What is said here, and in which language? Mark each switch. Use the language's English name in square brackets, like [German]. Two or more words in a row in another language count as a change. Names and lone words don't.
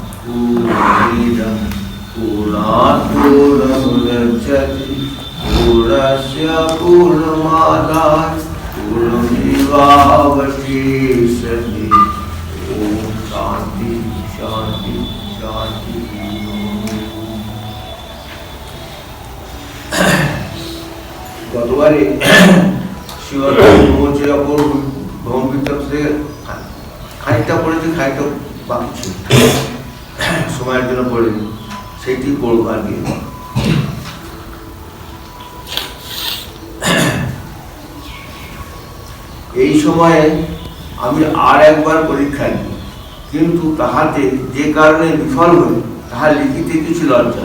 [Sanskrit] पूर्णमिदं पूर्णात् पूर्णमुदच्यते पूर्णस्य पूर्णमादाय पूर्णमेवावशिष्यते। ओम शांति शांति शांति। [Bangla] गतवारे শিবরাত্রি ব্রহ্মবিদ্যা থেকে খানিকটা পড়েছি, খানিকটা বাকি ছিল, সময়ের জন্য পড়িনি, সেইটি পড়ব আর কি। এই সময়ে আমি আর একবার পরীক্ষা দিই, কিন্তু তাহাতে যে কারণে বিফল হই তাহা লিখিতে কিছু লজ্জা।